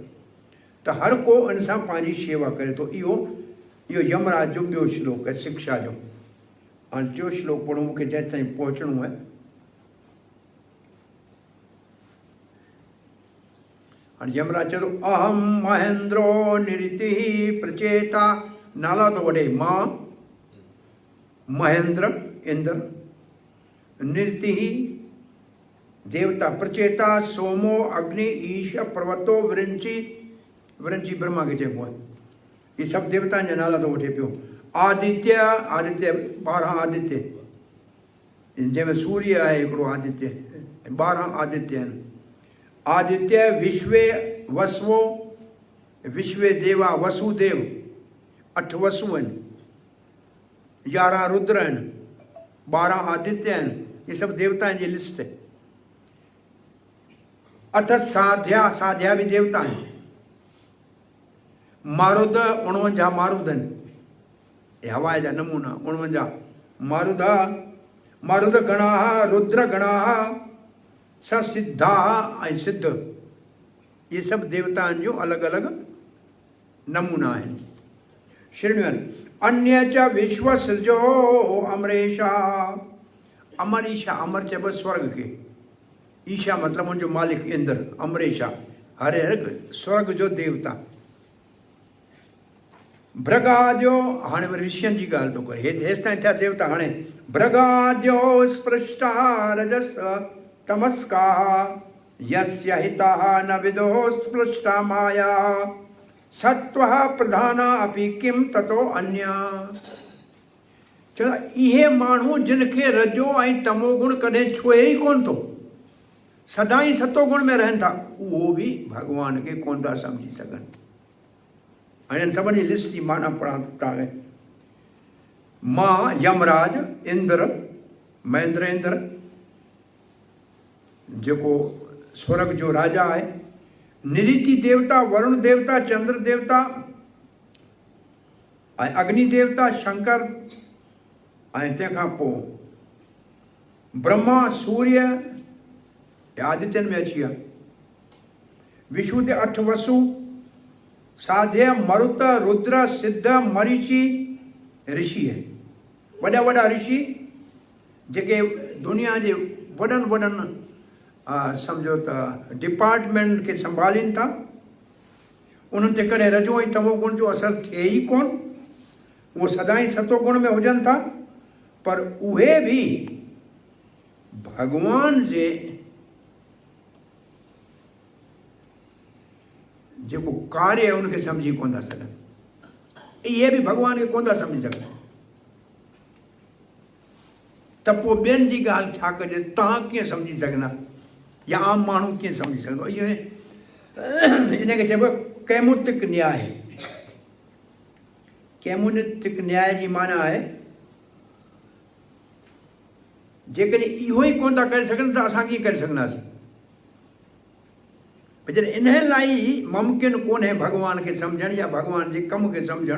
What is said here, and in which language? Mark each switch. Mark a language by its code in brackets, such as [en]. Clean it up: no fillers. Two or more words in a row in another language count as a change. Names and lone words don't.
[sd] त हर को इन सां पंहिंजी शेवा करे थो। इहो यमराज जो ॿियो श्लोक आहे शिक्षा जो। हाणे 4 श्लोक पढ़ूं, मूंखे जेसि ताईं पहुचणो आहे। हाणे यमराज चए थो [sa] अहम महेंद्रो निरिति प्रचेता, [sd] नाला थो वठे मां महेंद्र इंद्र, निरिति देवता, प्रचेता [sa] सोमो अग्नि ईश पर्वतो विरंची, [sd] विरंची ब्रह्मा खे चइबो आहे। ये सभु देवताउनि जा नाला थो वठे पियो। आदित्य, आदित्य 12 आदित्य, जंहिंमें सूर्य आहे हिकिड़ो आदित्य, 12 आदित्य आहिनि। [sa] आदित्य विश्वे वसवो, [sd] विश्वे देवा वसुदेव, 8 वसु आहिनि, 11 रुद्र आहिनि, 12 आदित्य आहिनि। ये सभु देवताउनि जी लिस्ट आहे। [hi] अथ साध्या, साध्या भी देवता हैं। [sd] मारुद 49 मारुद आहिनि, हवा जा नमूना 49 मारुद। मारुद गणा, रुद्र गणा, सिद्धा ऐं सिद्ध, ये सभु देवताउनि जो अलॻि अलॻि नमूना आहिनि। [sa] श्रृण्वन् अन्य च विश्व सृजो अमरेशा। अमरीशा, [sd] अमर चइबो स्वर्ग खे, ईशा मतिलबु उनजो मालिक इंद्र, अमरेशा हरे हर स्वर्ग जो देवता। [sa] भृगाद्यो, [sd] हाणे वरी ऋषियनि जी ॻाल्हि थो करे, हेसि ताईं थिया देवता। हाणे [sa] भृगाद्यो स्पृष्टा रजस तमस्का, यस्य हितः न विदो स्पृष्टा माया, सत्वः प्रधाना अपि किं ततो अन्या। [sd] चलो इहे माण्हू जिन खे रजो ऐं तमो गुण कॾहिं छुए ई कोन थो, सदाई सतो गुण में रहनि था, उहो बि भॻवान खे कोन था सम्झी सघनि। हाणे सभिनी लिस्ट जी माना पढ़ा था। मां यमराज इंद्र, महेंद्र इंद्र जेको स्वर्ग जो राजा आहे, निरिति देवता, वरुण देवता, चंद्र देवता ऐं अग्नि देवता शंकर, ऐं तंहिंखां पोइ ब्रह्मा, सूर्य आदित्यनि में अची विया। विष्णु ते 8 वसु, साध्य, मरुत, रुद्र, सिद्ध, मरीचि ऋषि है। वॾा वॾा ऋषि जेके दुनिया जे वॾनि वॾनि सम्झो त डिपार्टमेंट खे संभालीनि था, उन्हनि ते कॾहिं रजो ऐं तमो गुण जो असरु थिए ई कोन, उहो सदाई सतो गुण में हुजनि था, पर उहे बि भॻवान जे जेको कार्य है उनखे सम्झी कोन था सघनि। इहे बि भॻवान खे कोन था सम्झी सघनि, त पोइ ॿियनि जी ॻाल्हि छा कजे, तव्हां कीअं सम्झी सघंदा या आम माण्हू कीअं सम्झी सघंदो। इहो इनखे चइबो आहे कैमुतिक न्याय। कैमुतिक न्याय जी माना आहे जेकॾहिं इहो ई कोन था करे सघनि त असां कीअं करे सघंदासीं। जॾहिं इन लाइ मुमकिन कोन्हे भॻवान खे सम्झणु या भॻवान जे कम खे सम्झणु।